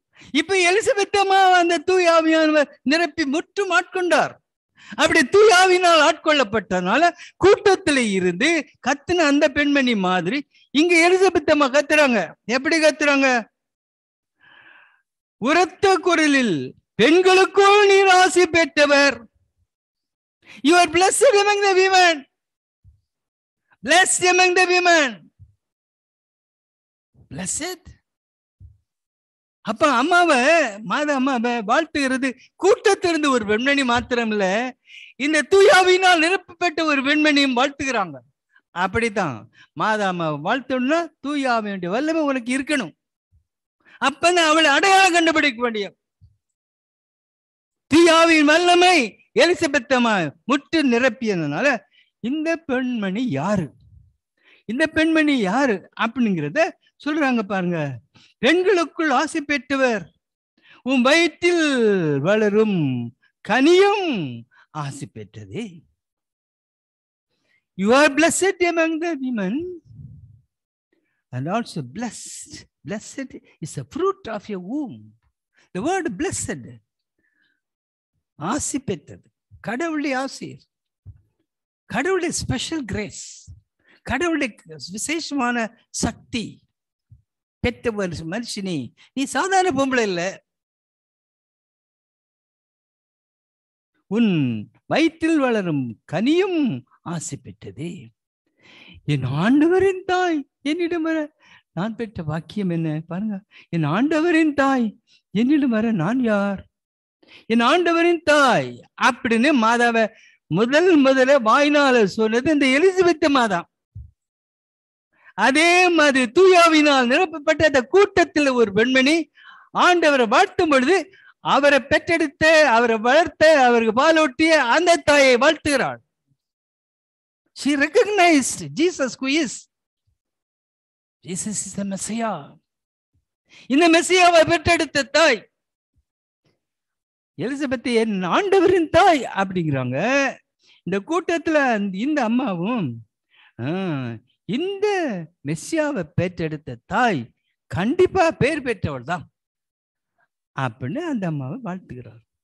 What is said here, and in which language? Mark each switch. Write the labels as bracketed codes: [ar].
[ta] இப்ப எலிசபெத் அம்மா அந்த தூய ஆவியானவர் நிரப்பி முற்றும் ஆட்கொண்டார். அப்படி தூய ஆவியினால் ஆட்கொள்ளப்பட்டனால கூட்டத்தில இருந்து கத்துன அந்த பெண்மணி மாதிரி இங்க எலிசபெத் அம்மா கத்துறாங்க. எப்படி கத்துறாங்க? உரத்த குரலில், பெண்களுக்குள் நீர் ஆசி பெற்றவர், [en] you are blessed among the women, blessed among the women, blessed. [ta] அப்ப அம்மாவை, மாதா அம்மாவை வாழ்த்துகிறது கூட்டத்திலிருந்து ஒரு பெண்மணி மாத்திரம் இல்ல, இந்த தூயாவினால் நிரப்பப்பட்ட ஒரு பெண்மணியும் வாழ்த்துகிறாங்க. அப்படித்தான் மாதா அம்மாவை வாழ்த்தணும்னா தூயாவினுடைய வல்லமை உனக்கு இருக்கணும். அப்பதான் அவளை அடையாளம் கண்டுபிடிக்க முடியும். தூயாவின் வல்லமை எலிசபெத் அம்மா முற்று நிரப்பியதுனால இந்த பெண்மணி யாரு, இந்த பெண்மணி யாரு அப்படிங்கிறத சொல்றாங்க பாருங்க. பெண்களுக்குள் ஆசை பெற்றவர், உன் வயிற்றில் வளரும் கனியும் ஆசை பெற்றது. [en] You are blessed among the women. and also blessed. Blessed is the fruit of your womb. The word blessed, [ta] ஆசி பெற்றது, கடவுளுடைய ஆசீர், கடவுளுடைய ஸ்பெஷல் கிரேஸ், கடவுளுடைய விசேஷமான சக்தி பெற்ற மனுஷனி. நீ சாதாரண பொம்பளை இல்ல, உன் வயிற்றில் வளரும் கனியும் ஆசை பெற்றது. என் ஆண்டவரின் தாய் என்னிடம் வர நான் பெற்ற வாக்கியம் என்ன பாருங்க. என் ஆண்டவரின் தாய் என்னிடம் வர நான் யார்? என் ஆண்டவரின் தாய் அப்படின்னு மாதாவை முதல்ல வாய்னால சொன்னது இந்த எலிசபெத் மாதா. அதே மாதிரி தூயாவினால் நிரப்பப்பட்ட அந்த கூட்டத்தில் ஒரு பெண்மணி ஆண்டவரை வாழ்த்தும் பொழுது அவரை பெற்றெடுத்த, அவரை வளர்த்த, அவருக்கு பாலூட்டிய அந்த தாயை வாழ்த்துகிறாள். [en] She recognized Jesus who is. Jesus is the Messiah. [ta] இந்த மெசியாவை பெற்றெடுத்த தாய் எலிசபெத் என் ஆண்டவரின் தாய் அப்படிங்கிறாங்க. இந்த கூட்டத்துல இந்த அம்மாவும் இந்த மெசியாவை பெற்றெடுத்த தாய் கண்டிப்பா பேர் பெற்றவள் தான் அப்படின்னு அந்த அம்மாவை வாழ்த்துக்கிறார்.